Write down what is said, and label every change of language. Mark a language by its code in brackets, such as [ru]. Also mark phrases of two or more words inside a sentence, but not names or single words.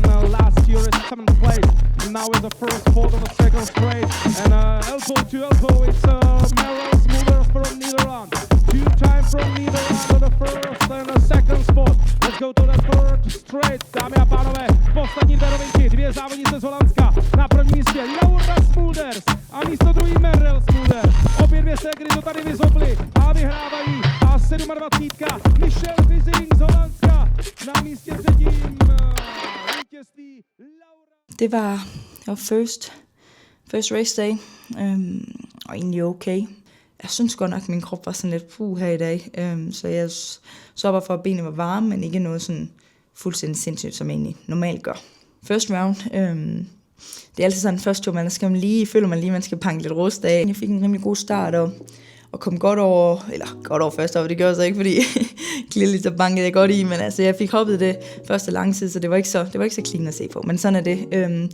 [en] Last year is 7th place, now is the first spot of the second straight, and elbow to elbow, it's Meryl Smoother from Netherlands. 2 times from Netherlands to the first and the second spot. Let's go to the third straight, [cs] dámy a pánové, poslední dvě rovinky, 2 závodnice z Holandska. Na prvním místě Laura Smoother a místo druhý Meryl Smoother. Obě dvě ségry to tady vyzobly a vyhrávají. A 27. Michelle Vizing z Holandska na místě třetím. Vítězství Laura. [da] Det var [en] first race day, [da] og egentlig okay. Jeg synes godt nok, at min krop var sådan lidt her i dag, så jeg så bare for, at benene var varme, men ikke noget sådan fuldstændig sindssygt, som jeg egentlig normalt gør. [en] First round, [da] det er altid sådan først jo, man skal føler man lige, man skal panke lidt rust af. Jeg fik en rimelig god start, og kom godt over første op, det gjorde jeg så ikke, fordi lidt så bankede jeg godt i, men altså jeg fik hoppet det første langside, så det var ikke så clean at se på, men sådan er det.